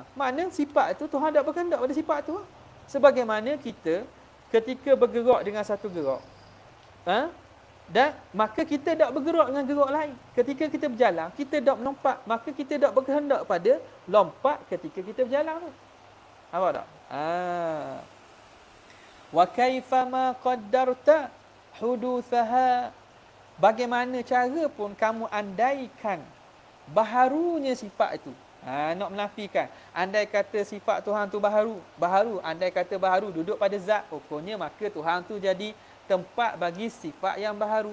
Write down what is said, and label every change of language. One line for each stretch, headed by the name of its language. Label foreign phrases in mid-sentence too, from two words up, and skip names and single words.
Malay: Makna sifat itu Tuhan tak berkehendak pada sifat Tuhan. Sebagaimana kita, ketika bergerak dengan satu gerak, dan maka kita tak bergerak dengan gerak lain. Ketika kita berjalan, kita tak melompat. Maka kita tak berkehendak pada lompat ketika kita berjalan tu. Apa tak?
Arabic: وكيفما قدرت حدوثها.
Malay: Bagaimana cara pun kamu andaikan baharunya sifat itu. Nak menafikan. Andai kata sifat Tuhan tu baharu. Andai kata baharu duduk pada zat. Pokoknya maka Tuhan tu jadi tempat bagi sifat yang baharu.